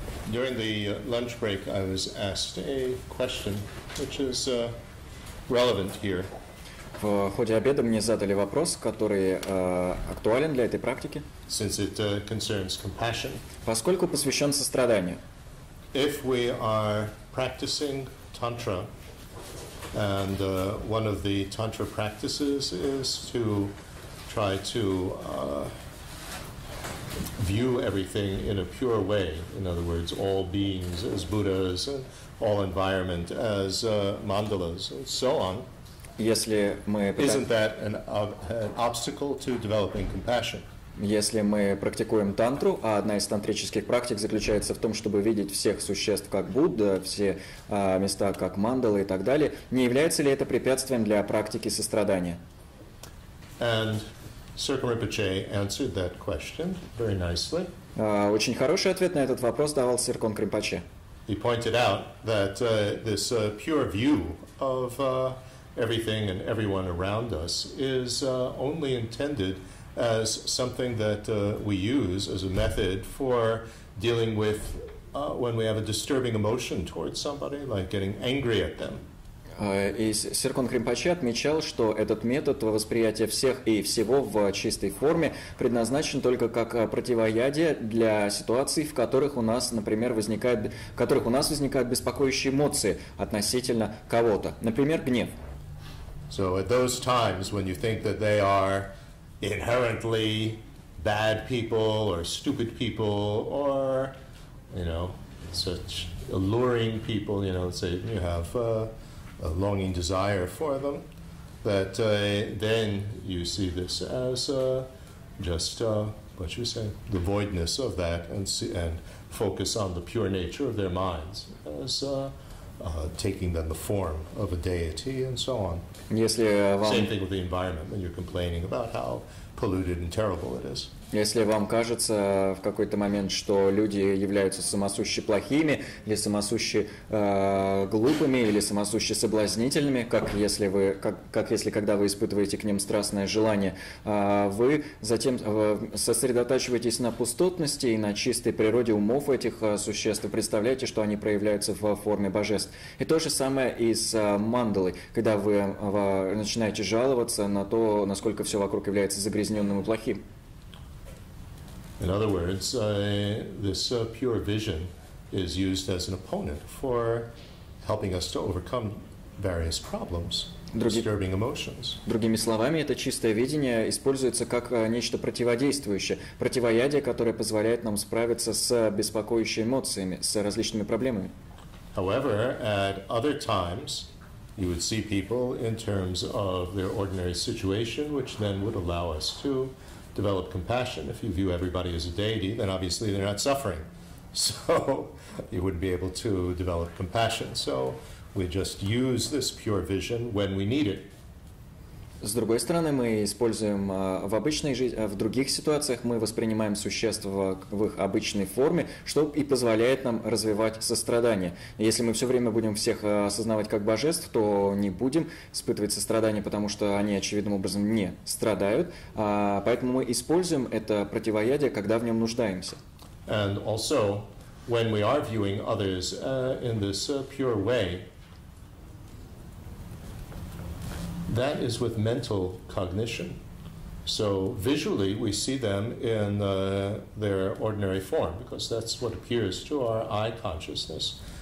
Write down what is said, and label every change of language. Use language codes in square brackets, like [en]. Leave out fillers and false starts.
[en] During the lunch break, I was asked a question which is relevant here. [ru] В ходе обеда мне задали вопрос, который актуален для этой практики, [en] Since it concerns compassion. [ru] поскольку посвящен состраданию. [en] If we are practicing Tantra, and one of the Tantra practices is to try to view everything in a pure way. In other words, all beings as Buddhas and all environment as mandalas and so on. [ru] Если мы [en] Isn't that an obstacle to developing compassion? [ru] Если мы практикуем тантру, а одна из тантрических практик заключается в том, чтобы видеть всех существ как Будда, все места как мандалы и так далее, не является ли это препятствием для практики сострадания? [en] And Sirkam Rinpoche answered that question very nicely. [ru] Очень хороший ответ на этот вопрос давал Сиркон Римпоче. [en] He pointed out that this pure view of everything and everyone around us is only intended as something that we use as a method for dealing with when we have a disturbing emotion towards somebody, like getting angry at them. [ru] И Сиркон Римпоче отмечал, что этот метод восприятия всех и всего в чистой форме предназначен только как противоядие для ситуаций, в которых у нас, например, возникают беспокоящие эмоции относительно кого-то, например, гнев. [en] So at those times when you think that they are inherently bad people or stupid people or, such alluring people, say you have a longing desire for them, that then you see this as just, what you say, the voidness of that and focus on the pure nature of their minds as taking then the form of a deity and so on. Same thing with the environment when you're complaining about how polluted and terrible it is. [ru] Если вам кажется в какой-то момент, что люди являются самосуще плохими, или самосуще глупыми, или самосуще соблазнительными, как если когда вы испытываете к ним страстное желание, вы затем сосредотачиваетесь на пустотности и на чистой природе умов этих существ, и представляете, что они проявляются в форме божеств. И то же самое и с мандалой, когда вы начинаете жаловаться на то, насколько все вокруг является загрязненным и плохим. [en] In other words, this pure vision is used as an opponent for helping us to overcome various problems, disturbing emotions. [ru] Другими словами, это чистое видение используется как нечто противодействующее, противоядие, которое позволяет нам справиться с беспокоящими эмоциями, с различными проблемами. [en] However, at other times, you would see people in terms of their ordinary situation, which then would allow us to develop compassion. If you view everybody as a deity, then obviously they're not suffering. So you wouldn't be able to develop compassion. So we just use this pure vision when we need it. [ru] С другой стороны, мы используем в обычной жизни, в других ситуациях мы воспринимаем существ в их обычной форме, что и позволяет нам развивать сострадание. Если мы все время будем всех осознавать как божеств, то не будем испытывать сострадание, потому что они очевидным образом не страдают. Поэтому мы используем это противоядие, когда в нем нуждаемся. [en] And also, when we are viewing others in this pure way, that is with mental cognition. So visually we see them in their ordinary form because that's what appears to our eye consciousness.